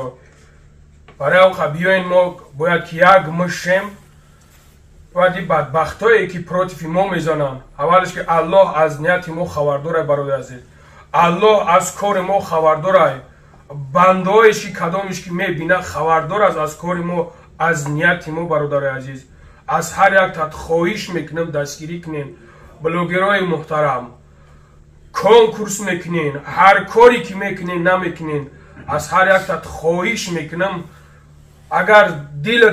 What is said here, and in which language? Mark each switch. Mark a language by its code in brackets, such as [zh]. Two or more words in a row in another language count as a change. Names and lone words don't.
[tg] барои он биёен мо бояд ки як мушем вади бадбахтое ки против мо мезананд. аввалш ки Аллоҳ аз нияти мо хабардор аст бародари азиз. Аллоҳ аз кори мо хабардор аст. бандоиш ки кадомиш ки мебинад хабардор аст аз кори мо. [fa] از نیت ما برادر عزیز از هر یک تات خواهش میکنم دستگیری کنین بلوگرای محترم کنکورس میکنین هر کاری که میکنین نمیکنین از هر یک تات خواهش میکنم اگر دل